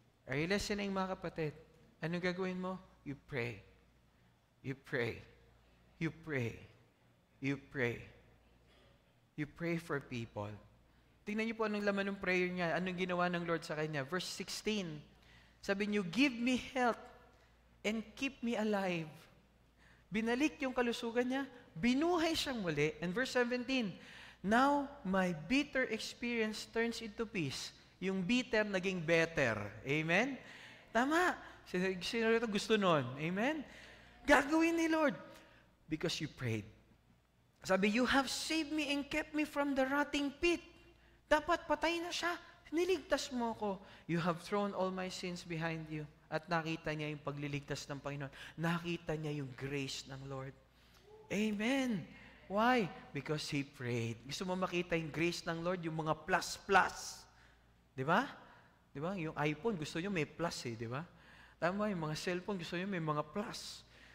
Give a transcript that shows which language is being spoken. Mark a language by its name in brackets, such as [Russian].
[English] Are you listening, [Filipino] mga kapatid? Anong gagawin mo? [English] You pray. You pray. You pray. You pray. You pray for people. [Filipino] Tingnan niyo po anong laman ng prayer niya. Anong ginawa ng Lord sa kanya? [English] Verse 16. Sabi niyo, give me health and keep me alive. [Filipino] Binalik yung kalusugan niya. Binuhay siyang muli. [English] And verse 17, now, my bitter experience turns into peace. [Filipino] Yung bitter, naging better. Amen? Tama. Sino ito gusto nun? Amen? Gagawin ni Lord. [English] Because you prayed. Sabi, you have saved me and kept me from the rotting pit. [Filipino] Dapat patay na siya. Niligtas mo ko. [English] You have thrown all my sins behind you. [Filipino] At nakita niya yung pagliligtas ng Panginoon. Nakita niya yung grace ng Lord. Amen. Why? [English] Because he prayed. [Filipino] Gusto mo makita yung grace ng Lord, yung mga plus. Di ba? Di ba? Yung iPhone, gusto nyo may plus di ba? Tama, yung mga cellphone, gusto nyo may mga plus.